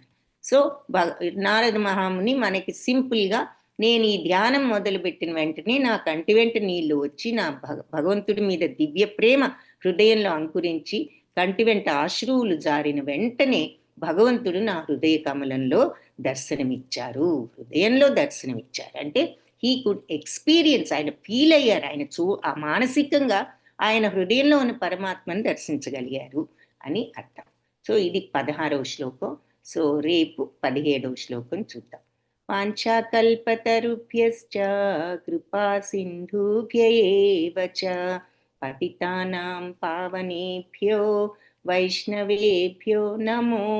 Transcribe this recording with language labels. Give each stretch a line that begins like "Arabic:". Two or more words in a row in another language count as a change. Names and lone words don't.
Telugu: సో నారద మహాముని మనకి సింపుల్గా, నేను ఈ ధ్యానం మొదలుపెట్టిన వెంటనే నా కంటి వెంట నీళ్లు వచ్చి నా భగవంతుడి మీద దివ్య ప్రేమ హృదయంలో అంకురించి కంటి వెంట అశ్రువులు జారిన వెంటనే భగవంతుడు నా హృదయ కమలంలో దర్శనమిచ్చారు, హృదయంలో దర్శనమిచ్చారు. అంటే
English: he could experience,
Telugu: ఆయన ఫీల్ అయ్యారు, ఆయన ఆ మానసికంగా ఆయన హృదయంలో ఉన్న పరమాత్మను దర్శించగలిగారు అని అర్థం. సో ఇది 16వ శ్లోకం. సో రేపు 17వ శ్లోకం చూద్దాం.
Sanskrit: వాంఛాకల్పతరుభ్యశ్చ కృపా సింధుభ్య ఏవ చ పతితానాం పావనేభ్యో వైష్ణవేభ్యో నమో